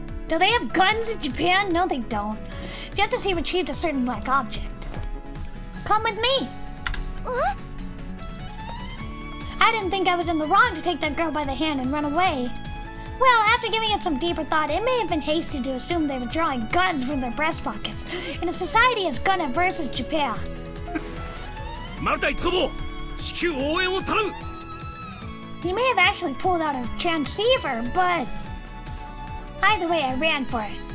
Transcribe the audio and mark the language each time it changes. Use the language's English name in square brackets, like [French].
[English] Do they have guns in Japan? No, they don't. Just as he retrieved a certain black object. Come with me. I didn't think I was in the wrong to take that girl by the hand and run away. Well, after giving it some deeper thought, it may have been hasty to assume they were drawing guns from their breast pockets in a society as gun-averse as Japan. [Japanese] マルタイトボ、至急応援を頼む。 [English] He may have actually pulled out a transceiver, but either way, I ran for it.